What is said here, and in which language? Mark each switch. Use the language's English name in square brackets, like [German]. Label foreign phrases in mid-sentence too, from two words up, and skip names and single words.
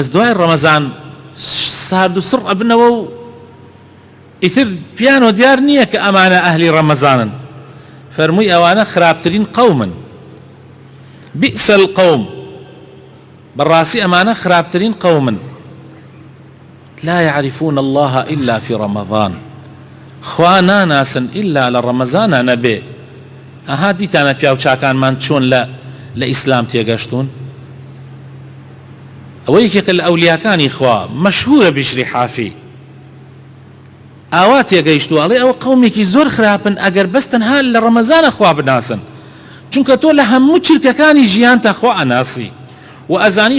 [Central Kurdish] دوای ڕەمەزان سارد و سڕ ئەبنەوە و ئیتر پیان دیار نییە کە ئەمانە ئەهلی ڕەمەزانن فەرمووی ئەوانە خراپترین قەومن [Arabic] بئس القوم [Central Kurdish] بەڕاستی ئەمانە خراپترین قەومن [Arabic] لا يعرفون الله إلا في رمضان [Central Kurdish] خوا ناناسن [Arabic] إلا لرمضان [Central Kurdish] نبي ئەها دیتانە پیاوچاکانمان چۆن لە ئیسلام تێگەشتون ئەوە یەکێکە لە ئەولیاکانی خوا مەشهورە بیشری حافی ئاوا تێگەیشتووە ئەڵێ ئەوە قەومێکی زۆر خراپن ئەگەر بەستەنها لە ڕەمەزانە خوا بناسن چونکە تۆ لە هەموو چرکەکانی ژیانتە خوا ئەناسی و ئەزانی